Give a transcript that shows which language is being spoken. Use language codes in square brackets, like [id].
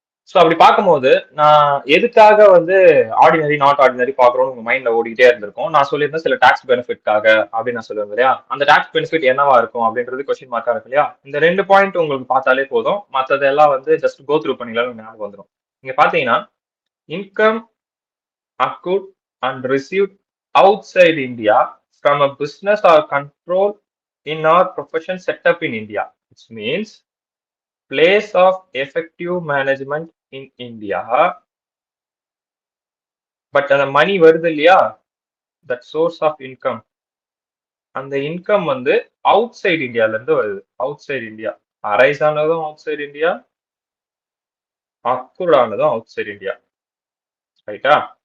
[ta] So அப்படி பார்க்கும்போது நான் எதுக்காக வந்து ஆர்டினரி நாட் ஆர்டினரி பார்க்குறோம்னு உங்க மைண்ட்ல ஓடிக்கிட்டே இருந்திருக்கும். நான் சொல்லியிருந்தேன் சில டாக்ஸ் பெனிஃபிட்காக அப்படின்னு நான் சொல்லுவேன் இல்லையா? அந்த டாக்ஸ் பெனிஃபிட் என்னவா இருக்கும் அப்படின்றது கொஸ்டின் மார்க்கா இருக்கு இல்லையா? இந்த 2 பாயிண்ட் உங்களுக்கு பார்த்தாலே போதும். மத்ததெல்லாம் வந்து ஜஸ்ட் கோ த்ரூ பண்ணிடலாம்னு ஞாபகம் வந்துரும். நீங்க பார்த்தீங்கன்னா, [en] Income accrued and received outside India from a business or control in our profession set up in India, which means place of effective management in India. [ta] But அந்த மணி வருது இல்லையா, தட் சோர்ஸ் ஆஃப் இன்கம், அந்த income வந்து out side இந்தியால இருந்து வருது. [en] Outside India arise ஆனதும் outside India, accrued ஆனதும் outside India. ரைட்டா?